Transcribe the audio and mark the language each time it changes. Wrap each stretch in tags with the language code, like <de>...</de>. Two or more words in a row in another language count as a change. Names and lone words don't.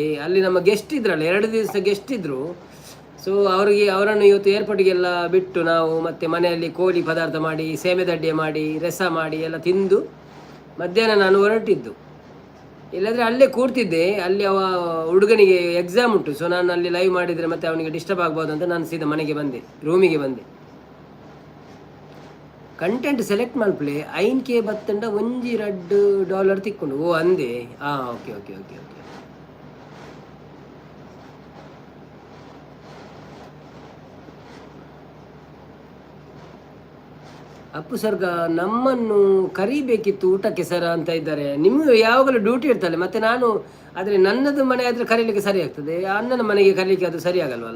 <kn>ಅಲ್ಲಿ ನಮ್ಮ ಗೆಸ್ಟ್ ಇದ್ರಲ್ಲ, 2 ದಿವಸ ಗೆಸ್ಟ್ ಇದ್ದರು. ಸೊ ಅವರನ್ನು ಇವತ್ತು ಏರ್ಪೋರ್ಟಿಗೆಲ್ಲ ಬಿಟ್ಟು ನಾವು ಮತ್ತೆ ಮನೆಯಲ್ಲಿ ಕೋಳಿ ಪದಾರ್ಥ ಮಾಡಿ, ಸೇಮೆ ದಡ್ಡೆ ಮಾಡಿ, ರಸ ಮಾಡಿ ಎಲ್ಲ ತಿಂದು ಮಧ್ಯಾಹ್ನ ನಾನು ಹೊರಟಿದ್ದು. ಇಲ್ಲಾಂದರೆ ಅಲ್ಲೇ ಕೂರ್ತಿದ್ದೆ. ಅಲ್ಲಿ ಹುಡುಗನಿಗೆ ಎಕ್ಸಾಮ್ ಉಂಟು. ಸೊ ನಾನು ಅಲ್ಲಿ ಲೈವ್ ಮಾಡಿದರೆ ಮತ್ತೆ ಅವನಿಗೆ ಡಿಸ್ಟರ್ಬ್ ಆಗ್ಬೋದು ಅಂತ ನಾನು ಸೀದಾ ಮನೆಗೆ ಬಂದೆ, ರೂಮಿಗೆ ಬಂದೆ.</kn> <en>content select</en> <tcy>ಮಲ್ಪಲೆ ಐನ್ಕೆ ಬತ್ತಂಡ ಒಂಜಿ $2 ತಿಕ್ಕೊಂಡು ಓ ಅಂದೆ.</tcy> <en>okay okay okay okay</en> <kn>ಅಪ್ಪು ಸರ್ಗ ನಮ್ಮನ್ನು ಕರಿಬೇಕಿತ್ತು ಊಟಕ್ಕೆ ಸರ್ ಅಂತ ಇದ್ದಾರೆ. ನಿಮಗೆ ಯಾವಾಗಲೂ ಡ್ಯೂಟಿ ಇರ್ತಲ್ಲ, ಮತ್ತೆ ನಾನು ಆದರೆ ನನ್ನದು ಮನೆ ಆದರೆ ಕರೀಲಿಕ್ಕೆ ಸರಿ ಆಗ್ತದೆ, ಅಣ್ಣನ ಮನೆಗೆ ಕರೀಲಿಕ್ಕೆ ಅದು ಸರಿ ಆಗಲ್ವಲ್ಲ.</kn>